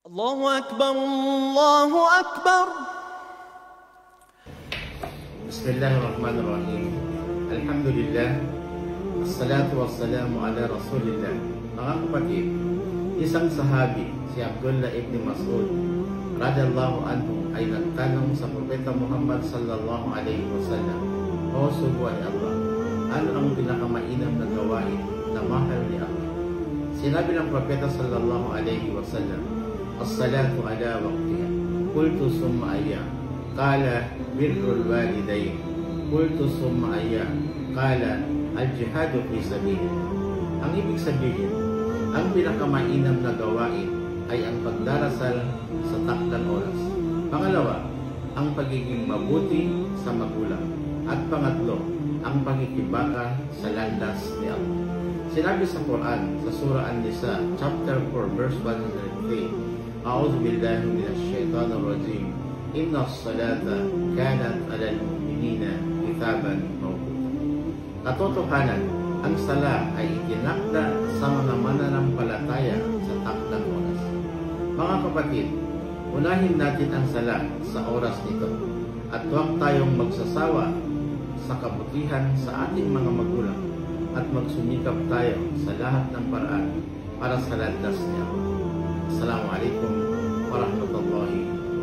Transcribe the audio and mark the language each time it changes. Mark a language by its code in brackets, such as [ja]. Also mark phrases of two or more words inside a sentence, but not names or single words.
[ar] الله أكبر الله أكبر. بسم الله الرحمن الرحيم. الحمد لله. الصلاة والسلام على رسول الله. [tl] Mga kapatid, isang sahabi, si Abdullah ibn Mas'ud [ar] رضي الله عنه [tl] ay nagtanong sa Propeta Muhammad [ar] صلى الله عليه وسلم, [tl] O sugo ay Allah, ano ang pinakamainam na gawain na mahal ni Allah? Sinabi ng Propeta [ar] صلى الله عليه وسلم, الصلاة على وقتها. قلت ثم أي؟ قال بر الوالدين. قلت ثم أي? قال الجهاد في سبيل الله. [tl] Ang ibig sabihin, ang pinakamainam na gawain ay ang pagdarasal sa takdang oras. Pangalawa, ang pagiging mabuti sa magulang. At pangatlo, ang pagkikibaka sa landas ni Allah. Sinabi sa Quran, sa Surah An-Nisa, [en] chapter 4, verse 103, [ar] أعوذ بالله من الشيطان الرجيم. إن الصلاة كانت على المؤمنين كتابا موقوتا. [tl] Katotohanan, ang sala ay itinakda sa mga mananampalataya sa takdang oras. Mga kapatid, unahin natin ang sala sa oras nito at huwag tayong magsasawa sa kabutihan sa ating mga magulang at magsumikap tayo sa lahat ng paraan para sa landas niya. [ar] السلام عليكم ورحمة الله وبركاته.